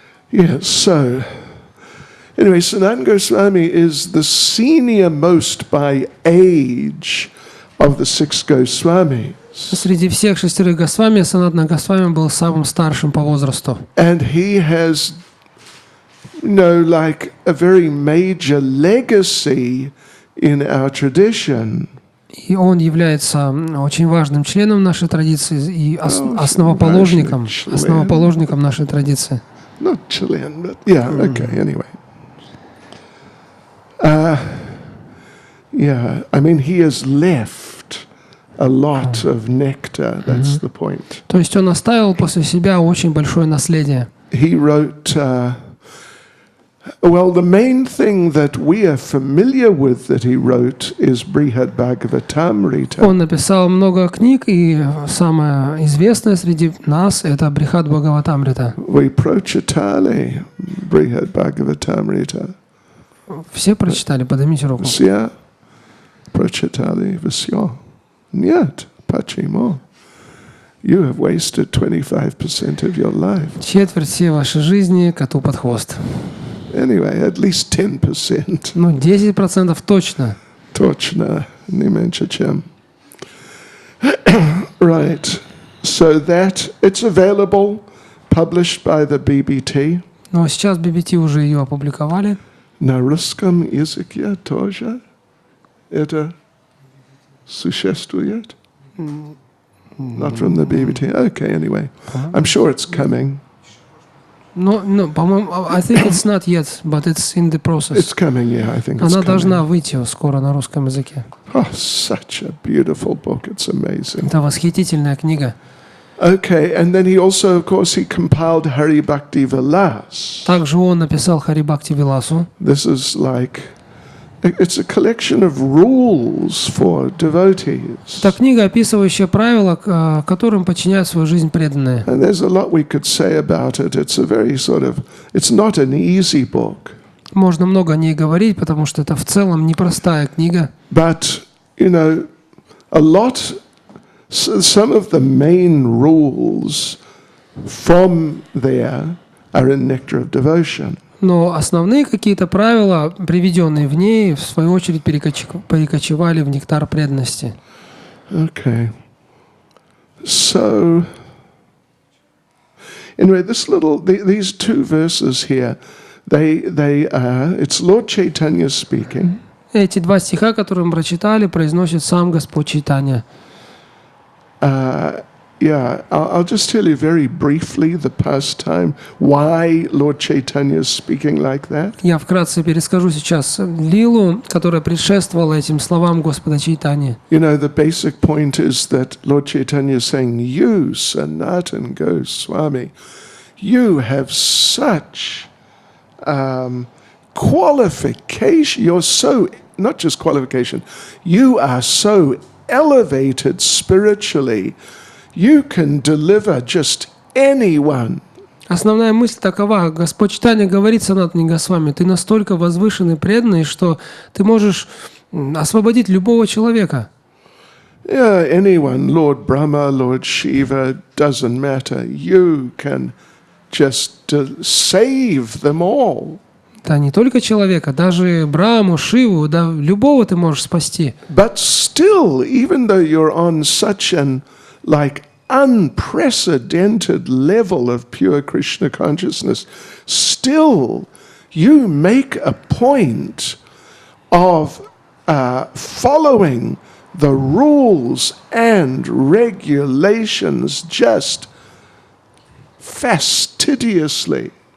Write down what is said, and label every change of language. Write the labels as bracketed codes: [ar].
[en] Yes, so, anyway, Sanatana Goswami is the senior most by age of the six Goswamis. [ru] Среди всех 6 Госвами Санатана Госвами был самым старшим по возрасту. [en] And he has like a very major legacy in our tradition. [ru] И он является очень важным членом нашей традиции и основоположником нашей традиции. [en] Not Chilean, but yeah, okay, anyway. I mean, he has left a lot of nectar, that's the point. [ru] То есть он оставил после себя очень большое наследие. [en] He wrote well, the main thing that we are familiar with that he wrote is Brihad Bhagavatamrita. [ru] Он написал много книг, и самое известное среди нас это Брихад Бхагаватамрита. [en] We [ru] прочитали Brihad Bhagavatamrita. Все прочитали, поднимите руку. Все прочитали все. Нет, почему? [en] You have wasted 25% of your life. [ru] Четверть всей вашей жизни коту под хвост. [en] Anyway, at least 10%. [ru] Ну, 10% точно. Точно, не меньше чем. [en] Right. So that it's available, published by the BBT. [ru] Но сейчас BBT уже ее опубликовали. На русском языке тоже это существует? [en] Not from the BBT. Okay, anyway. I'm sure it's coming. No, [ru] по-моему, [en] I think it's not yet, but it's in the process. It's coming, yeah, I think it's [ru] Она [en] coming. [ru] должна выйти скоро на русском языке. [en] Oh, such a beautiful book. It's amazing. [ru] Это восхитительная книга. [en] Okay, and then he also, of course, he compiled Hari Bhakti Vilas. [ru] Также он написал Хари Бхакти Виласу. [en] This is like, it's a collection of rules for devotees. [ru] Это книга, описывающая правила, которым подчиняют свою жизнь преданные. [en] And there's a lot we could say about it. It's a very sort of, it's not an easy book. [ru] Можно много о ней говорить, потому что это в целом непростая книга. [en] But, you know, a lot, some of the main rules from there are in Nectar of Devotion. [ru] Но основные какие-то правила, приведенные в ней, в свою очередь перекочевали в нектар преданности. [en] Okay. So, anyway, these two verses here, it's Lord Caitanya speaking. [ru] Эти два стиха, которые мы прочитали, произносит сам Господь Чайтанья. [en] I'll just tell you very briefly the pastime, why Lord Caitanya is speaking like that. [ru] Я вкратце перескажу сейчас Лилу, которая предшествовала этим словам Господа Чайтаньи. [en] You know, the basic point is that Lord Caitanya is saying, you, Sanatana Goswami, you have such qualification. You're so, not just qualification, you are so elevated spiritually. You can deliver just anyone. [ru] Основная мысль такова. Господь Чайтанья говорит Санатане Госвами, ты настолько возвышенный, преданный, что ты можешь освободить любого человека. [en] Yeah, anyone, Lord Brahma, Lord Shiva, doesn't matter. You can just save them all. [ru] Да, не только человека, даже Брахму, Шиву, да, любого ты можешь спасти. [en] But still, even though you're on such an unprecedented level of pure Krishna consciousness, still you make a point of following the rules and regulations just fastidiously.